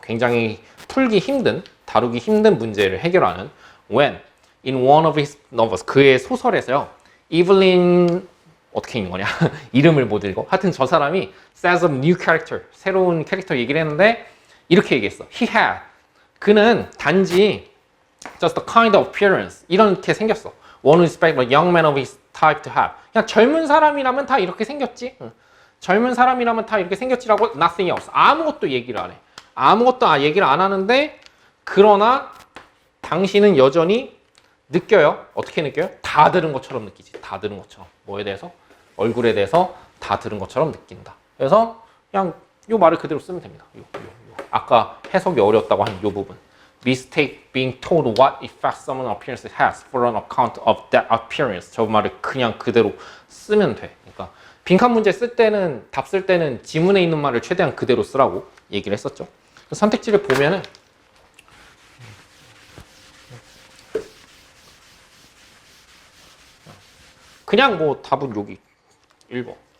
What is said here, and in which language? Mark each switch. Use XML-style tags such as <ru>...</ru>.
<ko>굉장히 풀기 힘든, 다루기 힘든 문제를 해결하는</ko> <en>When, in one of his novels,</en> <ko>그의 소설에서요. Evelyn, 어떻게 읽는 거냐? 이름을 못 읽어. 하여튼 저 사람이</ko> <en>says a new character,</en> <ko>새로운 캐릭터 얘기를 했는데 이렇게 얘기했어.</ko> <en>He had,</en> <ko>그는 단지</ko> <en>just a kind of appearance,</en> <ko>이렇게 생겼어.</ko> <en>One who expect a young man of his type to have.</en> <ko>그냥 젊은 사람이라면 다 이렇게 생겼지. 젊은 사람이라면 다 이렇게 생겼지라고</ko> <en>nothing else.</en> <ko>아무것도 얘기를 안 해. 아무것도 얘기를 안 하는데 그러나 당신은 여전히 느껴요. 어떻게 느껴요? 다 들은 것처럼 느끼지. 다 들은 것처럼. 뭐에 대해서? 얼굴에 대해서 다 들은 것처럼 느낀다. 그래서 그냥 이 말을 그대로 쓰면 됩니다. 아까 해석이 어려웠다고 한 이 부분.</ko> <en>Mistake being told what effect someone appearance has for an account of that appearance.</en> <ko>저 말을 그냥 그대로 쓰면 돼. 그러니까 빈칸 문제 쓸 때는 답 쓸 때는 지문에 있는 말을 최대한 그대로 쓰라고 얘기를 했었죠. 선택지를 보면은 그냥 뭐 답은 여기 1번.</ko>